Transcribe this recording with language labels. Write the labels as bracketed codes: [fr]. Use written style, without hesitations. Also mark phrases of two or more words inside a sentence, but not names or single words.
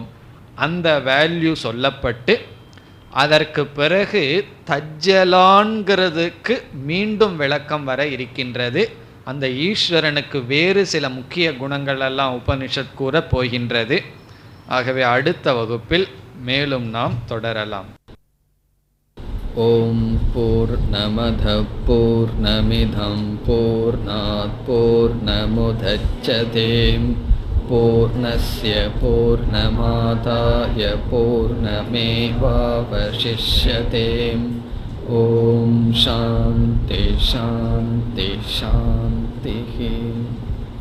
[ta] அந்த வேல்யூ சொல்லப்பட்டு அதற்கு பிறகு தஜ்ஜலான்கிறதுக்கு மீண்டும் விளக்கம் வர இருக்கின்றது. அந்த ஈஸ்வரனுக்கு வேறு சில முக்கிய குணங்கள் எல்லாம் உபனிஷத் கூற போகின்றது. ஆகவே அடுத்த வகுப்பில் மேலும் நாம் தொடரலாம். [sa] ओम् पूर्णमदः पूर्णमिदं पूर्णात् पूर्णमुदच्यते पूर्णस्य पूर्णमादाय पूर्णमेवावशिष्यते. ओम् शान्तिः शान्तिः शान्तिः.